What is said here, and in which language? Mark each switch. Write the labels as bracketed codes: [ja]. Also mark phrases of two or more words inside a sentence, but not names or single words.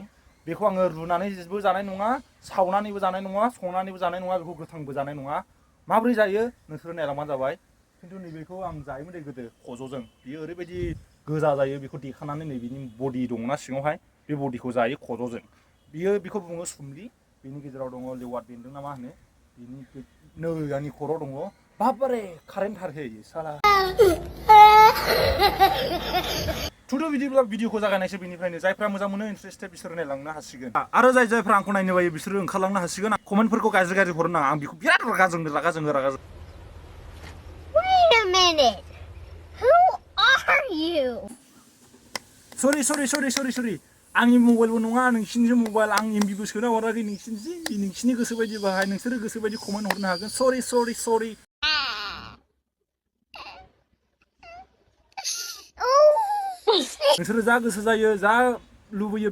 [brx] बेखौ आङो रुनानैबो जानाय नङा सावनानैबो जानाय नङा संनानैबो जानाय नङा बेखौ गोथांबो जानाय नङा माबोरै जायो नोंसोरो नायलांबानो जाबाय खिन्थु नैबेखौ आं जायोमोन दे गोदो खज'जों बियो ओरैबायदि गोजा जायो बेखौ देखानानै नै बिनि बडि दंना सिङावहाय बे बडिखौ जायो खज'जों बियो बेखौ बुङो सुमलि बिनि गेजेराव दङ लेवार बेन्दों ना मा होनो बिनि नै आंनि खर' दङ बाबारे कारेन्ट थारहै साला थुदो बिदिब्ला भिडिअखौ जागायनायसै बेनिफ्रायनो जायफ्रा मोजां मोनो इन्टारेस्टेड बिसोर नायलांनो हासिगोन आरो जायफ्रा आंखौ नायनो बायो बिसोरो ओंखारलांनो हासिगोन कमेन्टफोरखौ गाज्रि हरनो नाङा आं बेखौ बिराद रागा जोङो [en] Wait a minute. Who are you? [brx] सरि आंनि मबाइलबो नङा नोंसिनिसो मबाइल आं एमबिबो सोना हराखै नोंसिनि गोसो बायदि बाहाय नोंसोरो गोसो बायदि कमेन्ट हरनो हागोन सरि नोंसोरो जा गोसो जायो जा लुबैयो